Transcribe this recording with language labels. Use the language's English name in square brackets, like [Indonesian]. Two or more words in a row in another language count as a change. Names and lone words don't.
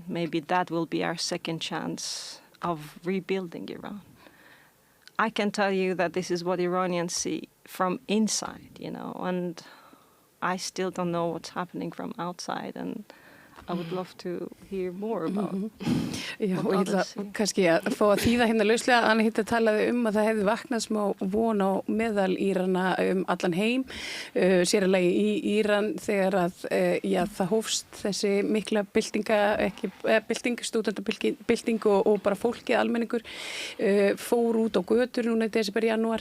[English] Maybe that will be our second chance of rebuilding Iran. I can tell you that this is what Iranians see from inside, and I still don't know what's happening from outside, and I would love to hear more about [Icelandic] Já, og ég ætla kannski að fá að þýða hérna lauslega. Anahita talaði að það hefði vaknað smá von á meðal Írana allan heim, sér að lagi í Íran þegar að það hófst þessi mikla bylting, stúdendabylting og bara fólkið, almenningur fór út á götur núna í desember, janúar.